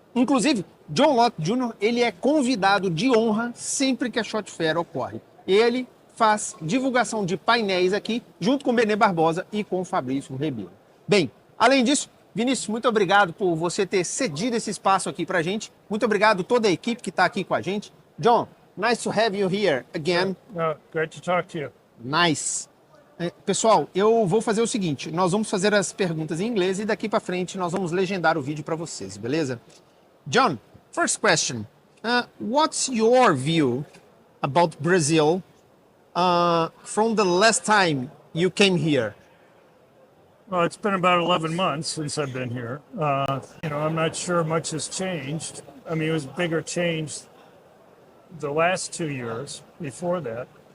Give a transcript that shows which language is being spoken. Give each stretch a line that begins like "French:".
Portuguese: Inclusive, John Lott Jr. ele é convidado de honra sempre que a Shot Fair ocorre. Ele faz divulgação de painéis aqui, junto com o Benê Barbosa e com o Fabrício Rebelo. Bem, além disso, Vinícius, muito obrigado por você ter cedido esse espaço aqui pra gente. Muito obrigado a toda a equipe que está aqui com a gente.
English: John, nice to have you here again. Great to talk to you. Nice.
Portuguese: Pessoal, eu vou fazer o seguinte, nós vamos fazer as perguntas em inglês e daqui para frente nós vamos legendar o vídeo para vocês, beleza?
English: John, first question. What's your view about Brazil from the last time you came here? Well, it's been about 11 months since I've been here. I'm not sure much has changed. I mean, it was bigger change the last 2 years before that.